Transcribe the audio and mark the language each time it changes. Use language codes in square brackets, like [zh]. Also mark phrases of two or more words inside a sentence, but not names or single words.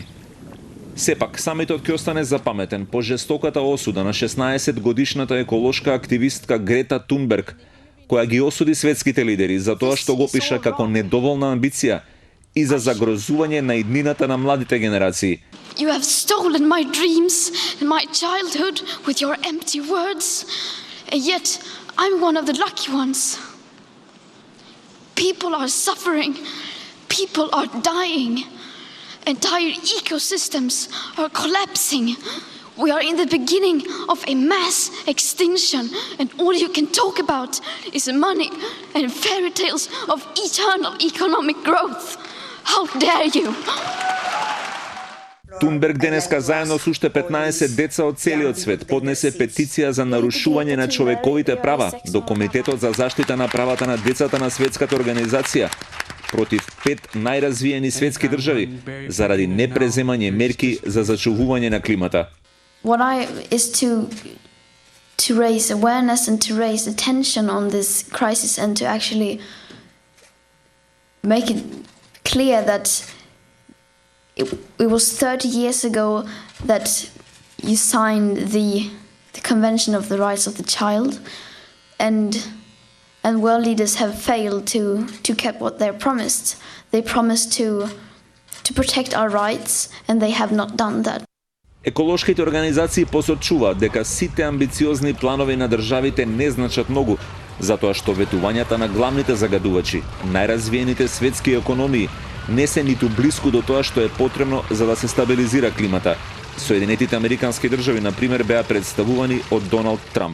[mk] Сепак, самитот ќе остане запаметен по жестоката осуда на 16-годишната еколошка активистка Грета Тунберг, која ги осуди светските лидери за тоа што го пиша како недоволна амбиција и за загрозување на иднината на младите генерации. [en] You have stolen my dreams and my childhood with your empty words, and yet I'm one of the lucky ones. People are suffering, people are dying. Entire ecosystems are collapsing. We are in the beginning of a mass extinction, and all you can talk about is money and fairy tales of eternal economic growth. How dare you? [mk] Тунберг денеска заедно со уште 15 деца од целиот свет поднесе петиција за нарушување на човековите права до Комитетот за заштита на правата на децата на Светската организација против 5 најразвиени светски држави заради непреземање мерки за зачувување на климата. [en] What is to raise awareness and to raise attention on this crisis and to actually make it clear that it was 30 years ago that you signed the Convention of the Rights of the Child, and world leaders have failed to keep what they promised. They promised to protect our rights, and they have not done that. [mk] Еколошките организации посочуваат дека сите амбициозни планови на државите не значат многу, затоа што ветувањата на главните загадувачи, најразвиените светски економии, не се ниту блиску до тоа што е потребно за да се стабилизира климата. Соединетите американски држави, на пример, беа представувани од Доналд Трамп.